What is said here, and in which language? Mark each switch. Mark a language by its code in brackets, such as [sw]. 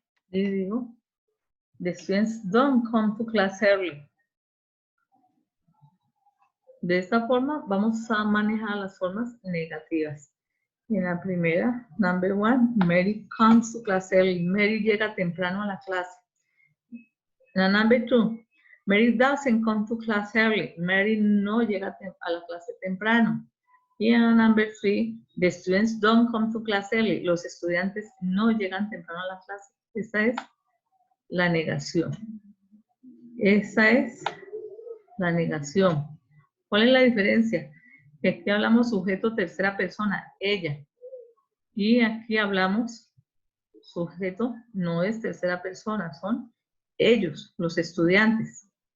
[es] Y digo, [en] the students don't come to class early. [es] De esta forma vamos a manejar las formas negativas. En la primera, [en] number 1, Mary comes to class early. [es] Mary llega temprano a la clase. En la [en] number 2, Mary doesn't come to class early. [es] Mary no llega a la clase temprano. Y en la [en] number 3, the students don't come to class early. [es] Los estudiantes no llegan temprano a la clase. Esta es la negación. Esa es la negación. ¿Cuál es la diferencia? Que aquí hablamos sujeto tercera persona, ella. Y aquí hablamos sujeto no es tercera persona, son ellos, los estudiantes.